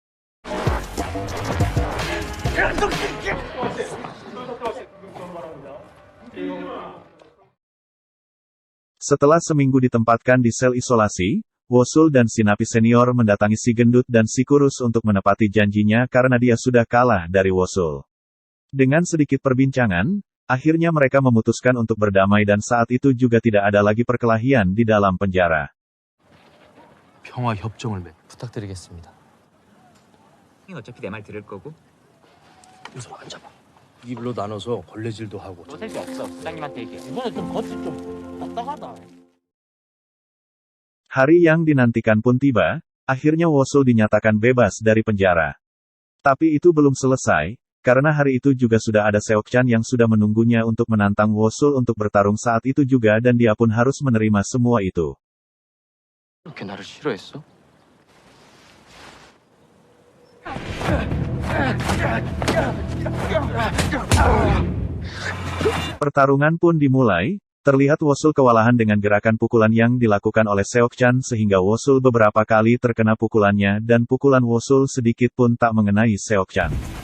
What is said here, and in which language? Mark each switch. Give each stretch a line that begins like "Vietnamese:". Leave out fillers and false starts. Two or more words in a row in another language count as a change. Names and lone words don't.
Indonesian: Setelah seminggu ditempatkan di sel isolasi, Wosul dan si napi senior mendatangi si gendut dan si kurus untuk menepati janjinya karena dia sudah kalah dari Wosul. Dengan sedikit perbincangan, akhirnya mereka memutuskan untuk berdamai dan saat itu juga tidak ada lagi perkelahian di dalam penjara.
Korean: 평화 협정을 부탁드리겠습니다. 어차피 내 말 들을 거고. 우선 앉아봐. 입으로 나눠서 걸레질도 하고. 뭐 살 수 없어. 부장님한테 얘기해. 이번에 좀 겉이 좀 딱딱하다.
Indonesian: Hari yang dinantikan pun tiba, akhirnya Wosul dinyatakan bebas dari penjara. Tapi itu belum selesai, karena hari itu juga sudah ada Seok Chan yang sudah menunggunya untuk menantang Wosul untuk bertarung saat itu juga dan dia pun harus menerima semua itu.
Korean: 그렇게 나를 싫어했어?
Indonesian: Pertarungan pun dimulai, terlihat Wosul kewalahan dengan gerakan pukulan yang dilakukan oleh Seok Chan sehingga Wosul beberapa kali terkena pukulannya dan pukulan Wosul sedikit pun tak mengenai Seok Chan.